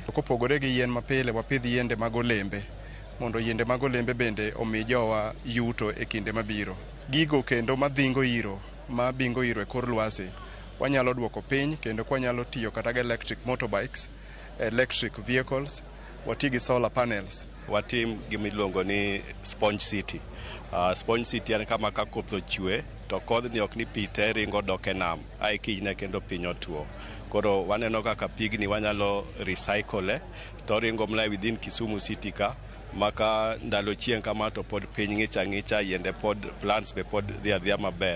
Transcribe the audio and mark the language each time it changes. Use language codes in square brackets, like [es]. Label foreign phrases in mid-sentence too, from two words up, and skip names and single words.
[luo] Kopogore gi yien mapile, wapidh yiende mag olembe mondo yiende mag olembe bende omi jowa yuto e kinde mabiro. Gigo kendo madhingo iro e kor lwasi wanyalo duoko piny, kendo kwanyalo tiyo kata gi [en] electric motorbikes, electric vehicles, [luo] wati gi [en] solar panels. [luo] Watim gimiluongo ni [en] sponge city. Sponge city [luo] en kama ka koth ochwe to kodhni ok ni pi te ringo dok e nam ai kinyne kendo piny otuo. Koro waneno kaka pigni wanyalo recycle to ringo mla within Kisumu city ka, maka ndalo chieng' kama to pod piny ng'icha ng'icha, yiende pod plants be pod dhi adhiya maber.